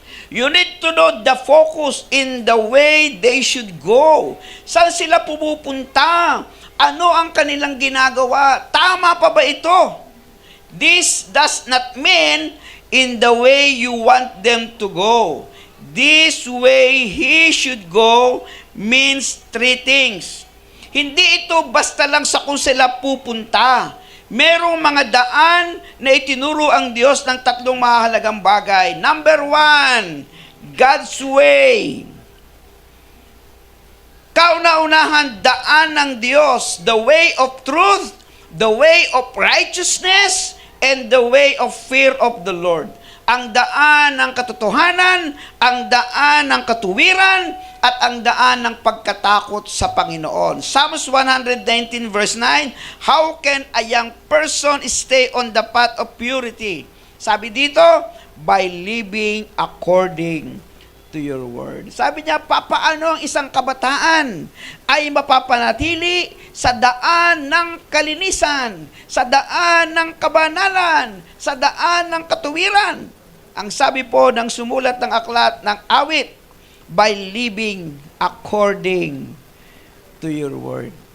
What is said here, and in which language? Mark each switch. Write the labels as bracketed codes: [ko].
[en] You need to know the focus in the way they should go. [tl] Saan sila pumupunta? Ano ang kanilang ginagawa? Tama pa ba ito? [en] This does not mean in the way you want them to go. This way he should go means 3 things. [tl] Hindi ito basta lang sa kung sila pupunta. Merong mga daan na itinuro ang Diyos ng 3 mahalagang bagay. [en] Number 1, God's way. [tl] Kauna-unahan, daan ng Diyos. [en] The way of truth, the way of righteousness, and the way of fear of the Lord. [tl] Ang daan ng katotohanan, ang daan ng katuwiran, at ang daan ng pagkatakot sa Panginoon. [en] Psalms 119 verse 9, how can a young person stay on the path of purity? [tl] Sabi dito, [en] by living according to your word. [tl] Sabi niya, papaano ang isang kabataan ay mapapanatili sa daan ng kalinisan, sa daan ng kabanalan, sa daan ng katuwiran. Ang sabi po ng sumulat ng aklat ng awit, [en] by living according to your word.